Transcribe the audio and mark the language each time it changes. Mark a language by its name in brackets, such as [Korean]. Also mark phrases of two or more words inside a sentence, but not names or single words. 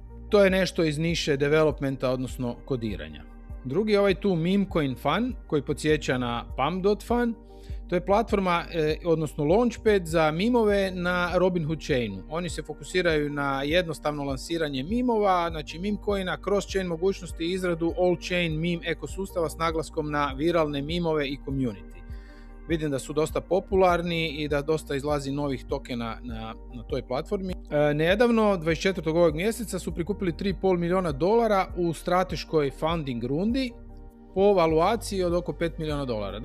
[Croatian] To je nešto iz niše developmenta, odnosno kodiranja. Drugi je ovaj tu Memecoin Fun, koji podsjeća na Pump.fun. To je platforma, odnosno launchpad za mimove na Robinhood chainu. Oni se fokusiraju na jednostavno lansiranje mimova, znači memecoina, cross-chain mogućnosti i izradu [English] all-chain meme [Croatian] ekosustava s naglaskom na viralne mimove i community. Vidim da su dosta popularni i da dosta izlazi novih tokena na toj platformi. Nedavno, 24. ovog mjeseca, su prikupili $3,5 milijuna u strateškoj funding rundi po valuaciji od oko $5 milijuna.